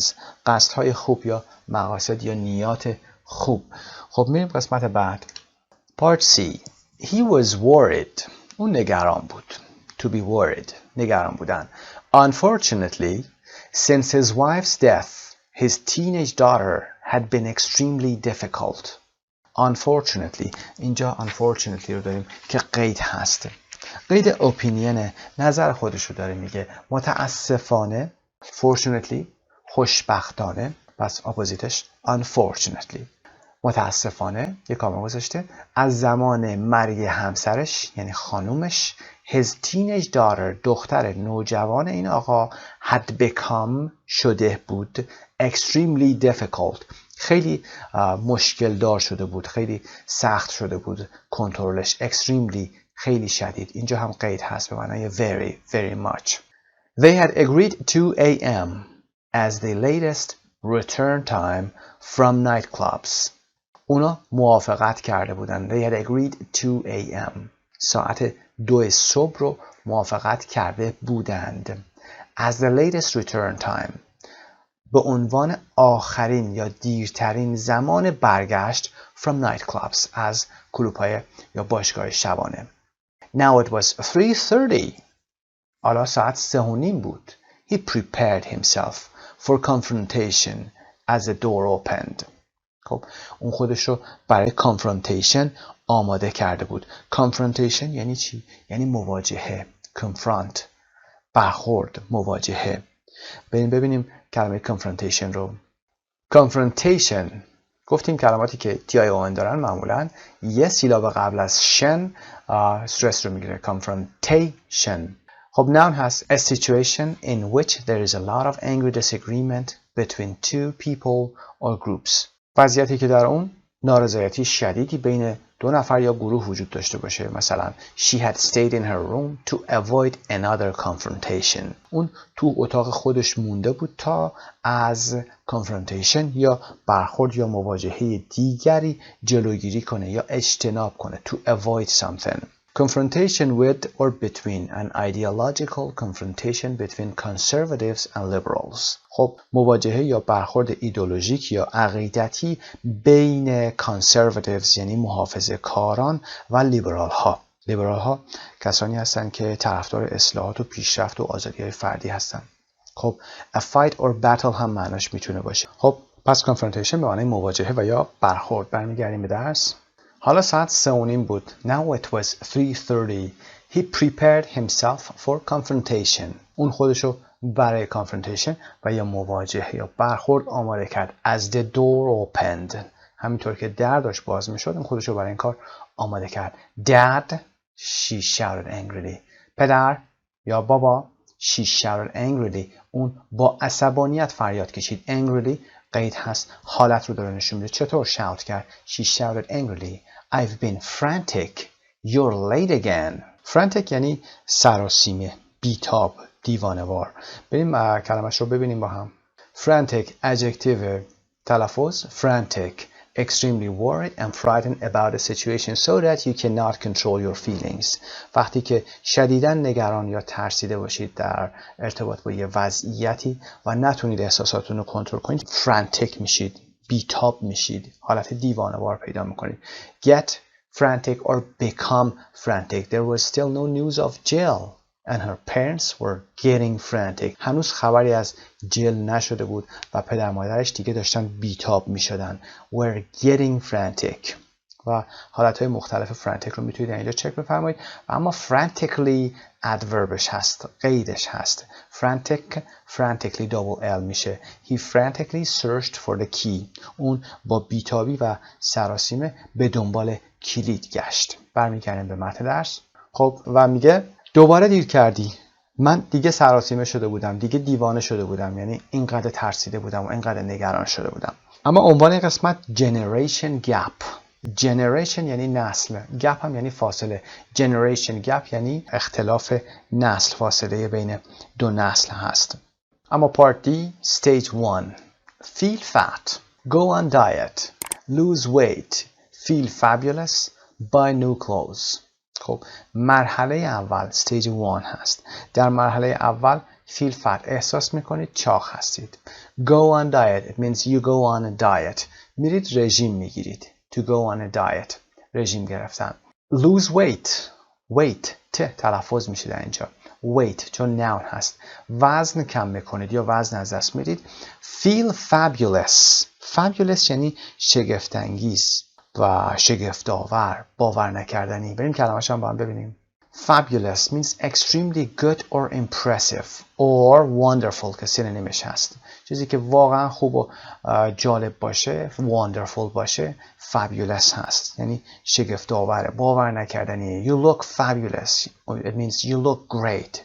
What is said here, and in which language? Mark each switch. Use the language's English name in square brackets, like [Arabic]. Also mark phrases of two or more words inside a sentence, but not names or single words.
[Persian] قصدهای خوب یا مقاصد یا نیات خوب. خب میریم قسمت بعد. [English] Part C. He was worried. [Persian] اون نگران بود. [English] To be worried. [Persian] نگران بودن. [English] Unfortunately, since his wife's death, his teenage daughter had been extremely difficult. Unfortunately. [Persian] اینجا unfortunately رو داریم که قید هست. قید opinion نظر خودش رو داره میگه. متاسفانه fortunately خوشبختانه، پس اپوزیتش unfortunately. متاسفانه یک کامل گذاشته از زمان مرگ همسرش یعنی خانومش [English] his teenage daughter [Persian] دختر نوجوان این آقا [English] had become [Persian] شده بود [English] extremely difficult [Persian] خیلی مشکل دار شده بود، خیلی سخت شده بود کنترلش. extremely خیلی شدید. اینجا هم قید هست به معنای [English] very very much. They had agreed 2 a.m. as the latest return time from nightclubs. [Persian] اونا موافقت کرده بودن. [English] They had agreed 2 a.m. [Persian] ساعت 2 صبح رو موافقت کرده بودند. [English] As the latest return time. [Persian] به عنوان آخرین یا دیرترین زمان برگشت [English] from nightclubs. [Persian] از کلوب‌های یا باشگاه شبانه. [English] Now it was 3:30. [Persian] حالا ساعت 3:30 بود. [English] He prepared himself for confrontation as the door opened. [Persian] خب اون خودش رو برای confrontation آماده کرده بود. confrontation یعنی چی؟ یعنی مواجهه. confront برخورد، مواجهه. ببینیم کلمه confrontation رو. confrontation گفتیم کلماتی که TION دارن معمولا یه سیلاب قبل از شن استرس رو میگیره. confrontation. [English] خب noun هست a situation in which there is a lot of angry disagreement between two people or groups. [Persian] وضعیتی که در اون نارضایتی شدیدی بین دو نفر یا گروه وجود داشته باشه. [English] مثلا she had stayed in her room to avoid another confrontation. [Persian] اون تو اتاق خودش مونده بود تا از confrontation یا برخورد یا مواجهه دیگری جلوگیری کنه یا اجتناب کنه. [English] to avoid something. Confrontation with or between, an ideological confrontation between conservatives and liberals. [Persian] خب مواجهه یا برخورد ایدئولوژیک یا عقیدتی بین conservatives یعنی محافظه کاران و لیبرال ها. لیبرال ها کسانی هستند که طرفدار اصلاحات و پیشرفت و آزادی های فردی هستند. خب [English] a fight or battle [Persian] هم معناش میتونه باشه. خب پس confrontation به معنای مواجهه و یا برخورد. برمیگردیم به درس. حالا ساعت 3:30 بود. [English] Now it was 3:30. He prepared himself for confrontation. [Persian] اون خودشو برای confrontation و یا مواجهه یا برخورد آماده کرد. [English] As the door opened. [Persian] همینطور که در داشت باز میشد اون خودشو برای این کار آماده کرد. [English] Dad, she shouted angrily. [Persian] پدر یا بابا [English] she shouted angrily. [Persian] اون با عصبانیت فریاد کشید. Angrily قید هست حالت رو داره نشون میده. چطور شاوت کرد؟ [English] She shouted angrily. I've been frantic. You're late again. [Persian] Frantic یعنی سراسیمه، بیتاب، دیوانه‌وار. بریم کلمش رو ببینیم با هم. [English] Frantic adjective تلفظ frantic extremely worried and frightened about a situation so that you cannot control your feelings. [Persian] وقتی که شدیداً نگران یا ترسیده باشید در ارتباط با یه وضعیتی و نتونید احساساتتون رو کنترل کنید frantic میشید، بیتاب میشید، حالت دیوانه‌وار پیدا میکنید. [English] Get frantic or become frantic. There was still no news of Jill and her parents were getting frantic. [Persian] هنوز خبری از جل نشده بود و پدر مادرش دیگه داشتن بیتاب میشدن. [English] Were getting frantic. [Persian] و حالتهای مختلف frantic رو میتونید اینجا چک بفرمایید. اما frantically adverbش هست، قیدش هست. [English] frantically double L میشه. He frantically searched for the key. [Persian] اون با بیتابی و سراسیمه به دنبال کلید گشت. برمیگردیم به متن درس. خب و میگه دوباره دیر کردی. من دیگه سراسیمه شده بودم، دیگه دیوانه شده بودم، یعنی اینقدر ترسیده بودم و اینقدر نگران شده بودم. اما عنوان این قسمت [English] generation gap. [Persian] generation یعنی نسل، gap هم یعنی فاصله. [English] generation gap [Persian] یعنی اختلاف نسل، فاصله بین دو نسل هست. [English] اما part D stage 1 feel fat, go on diet, lose weight, feel fabulous, buy new clothes. [Persian] خب مرحله اول stage 1 هست. در مرحله اول [English] feel fat [Persian] احساس میکنید چاق هستید. [English] go on diet it means you go on a diet. [Persian] میرید رژیم میگیرید. [English] to go on a diet رژیم گرفتن. lose weight [Persian] تلفظ میشه در اینجا. weight چون noun هست. وزن کم میکنید یا وزن از دست میدید. [English] feel fabulous [Persian] یعنی شگفت‌انگیز و شگفت‌آور، باور نکردنی. بریم کلمه‌اش هم با هم ببینیم. [English] Fabulous means extremely good or impressive or wonderful [Persian] که سینونیمش هست. چیزی که واقعا خوب و جالب باشه، wonderful باشه، fabulous هست. یعنی شگفت‌آور، باور نکردنی. [English] You look fabulous. It means you look great.